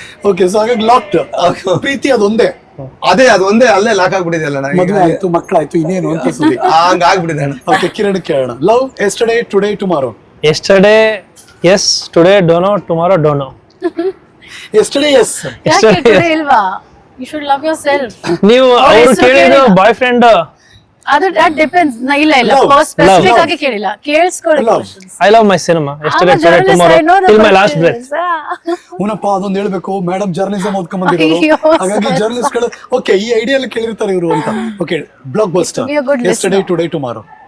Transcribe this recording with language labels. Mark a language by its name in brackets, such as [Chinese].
[Kannada] Okay, so ಹಾಗಾಗಿ locked. ಪ್ರೀತಿ ಅದೊಂದೇ, ಅದು ಒಂದೇ ಅಲ್ಲೇ ಲಾಕ್ ಆಗ್ಬಿಟ್ಟಿದೆ ಅಲ್ಲ. ಮದುವೆ ಆಯ್ತು, ಮಕ್ಕಳಾಯ್ತು, ಇನ್ನೇನು ಅಂತ ಸುದ್ದಿ ಹಂಗ ಆಗ್ಬಿಟ್ಟಿದೆ ಅಣ್ಣ. [English] okay, [Kannada] ಕಿರಣ್ ಕೇಳೋಣ. [English] Love yesterday, today, tomorrow. Yesterday yes, today don't know, tomorrow don't know. Yesterday yes. [Kannada] ಯಾಕೆ today ಇಲ್ವಾ? [English] You should love yourself. [Kannada] ನೀವು ಅವ್ರು ಕೇಳಿದ್ರು ಬಾಯ್ ಫ್ರೆಂಡ್, [English] ಅದು that depends. [Kannada] ಇಲ್ಲ ಸ್ಪೆಸಿಫಿಕ್ ಆಗಿ ಕೇಳಿಲ್ಲ, ಕೇಳಿಸ್ಕೊಳ್ಳಿ questions. [English] I love my cinema, yesterday, today, tomorrow, till my last breath. [Kannada] ಉನಪ್ಪ ಅದೊಂದು ಹೇಳ್ಬೇಕು, ಮೇಡಮ್ ಜರ್ನಲಿಸಂ ಓದ್ಕೊಂಡ್ ಬಂದಿರೋರು, ಅಯ್ಯೋ, ಹಾಗಾಗಿ ಜರ್ನಲಿಸ್ಟ್ ಗಳು ಓಕೆ ಈ ಐಡಿಯಾ ಕೇಳಿರ್ತಾರೆ ಇವರು ಅಂತ. [English] Okay, blockbuster. Be a good yesterday, today, tomorrow.